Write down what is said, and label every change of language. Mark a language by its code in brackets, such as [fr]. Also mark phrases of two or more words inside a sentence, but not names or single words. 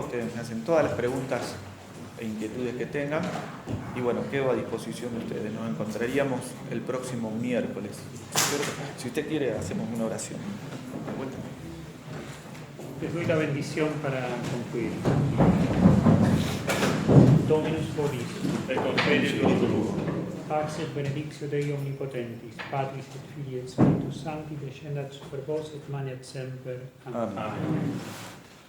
[es] Ustedes me hacen todas las preguntas e inquietudes que tengan. Y bueno, quedo a disposición de ustedes. Nos encontraríamos el próximo miércoles. Si usted quiere, hacemos una oración. Les doy la bendición para concluir. [la] Dominus vobis. Et con spiritu tuo. Pax et benedictio Dei omnipotentis, Patris et Filii et Spiritus Sancti, descendat super vos et manet semper. Amen. Amen.